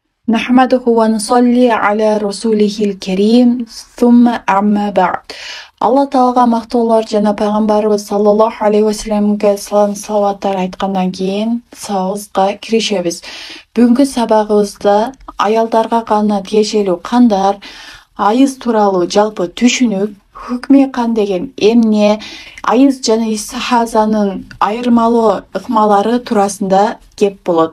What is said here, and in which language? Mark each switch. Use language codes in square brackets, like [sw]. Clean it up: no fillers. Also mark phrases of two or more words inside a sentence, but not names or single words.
[ar] نحمده ونصلي على رسوله الكريم ثم أما بعد. [ky] Алла Таалага мактоолор жана пайгамбарыбыз [ar] صلى الله عليه وسلم [ky] салаваттар айткандан кийин сабагыбызга киришебиз. Бүгүнкү сабагыбызда аялдарга гана тиешелүү кандар, айыз тууралуу жалпы түшүнүк, [tr] hükmi kan [ky] деген эмне, айыз жана истихазанын айырмалуу ыкмалары туурасында кеп болот.